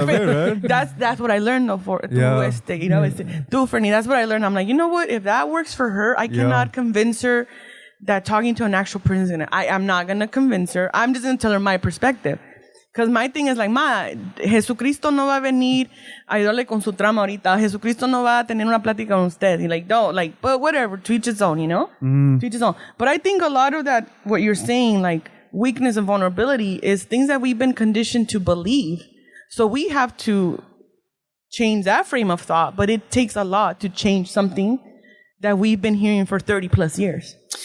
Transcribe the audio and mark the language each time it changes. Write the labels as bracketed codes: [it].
[es] también, [en] right? That's what I learned though Yeah. Dude, Fernie, that's what I learned. I'm like, you know what? If that works for her, I cannot convince her that talking to an actual person is gonna. I'm not gonna convince her. I'm just gonna tell her my perspective. Because my thing is like, [es] ma, Jesucristo no va a venir a ayudarle con su trama ahorita. Jesucristo no va a tener una plática con usted. [en] Y like, no, like, but whatever, to each his own, you know? To each his own. But I think a lot of that, what you're saying, like weakness and vulnerability, is things that we've been conditioned to believe. So we have to change that frame of thought. But it takes a lot to change something that we've been hearing for 30 plus years.